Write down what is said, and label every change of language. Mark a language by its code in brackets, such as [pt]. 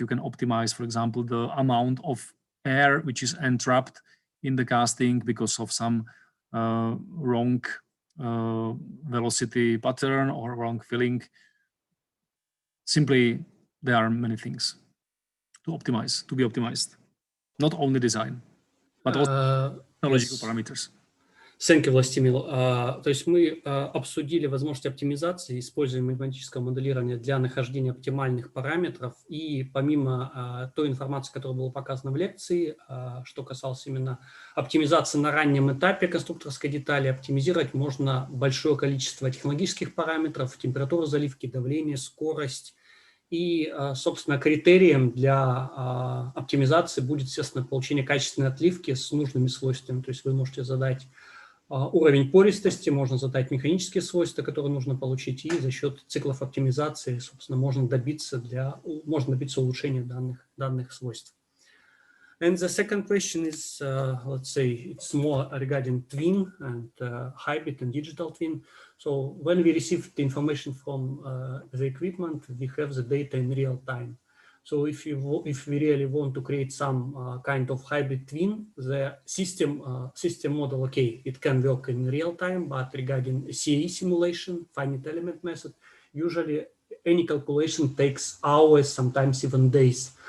[en] You can optimize, for example, the amount of air which is entrapped in the casting because of some wrong velocity pattern or wrong filling. Simply, there are many things to optimize, to be optimized. Not only design, but also technological parameters. Thank you, Vlastimill. [ru] То есть мы обсудили возможности оптимизации, используя математическое моделирование для нахождения оптимальных параметров. И помимо той информации, которая была показана в лекции, что касалось именно оптимизации на раннем этапе конструкторской детали, оптимизировать можно большое количество технологических параметров, температуру заливки, давление, скорость. И, собственно, критерием для оптимизации будет, естественно, получение качественной отливки с нужными свойствами. То есть вы можете задать уровень пористости, можно задать механические свойства, которые нужно получить, и за счет циклов оптимизации, собственно, можно добиться улучшения данных свойств. [en] And the second question is, let's say, it's more regarding twin and hybrid and digital twin. So when we receive the information from the equipment, we have the data in real time. So if we really want to create some kind of hybrid twin, the system model, okay, it can work in real time, but regarding CAE simulation, finite element method, usually any calculation takes hours, sometimes even days.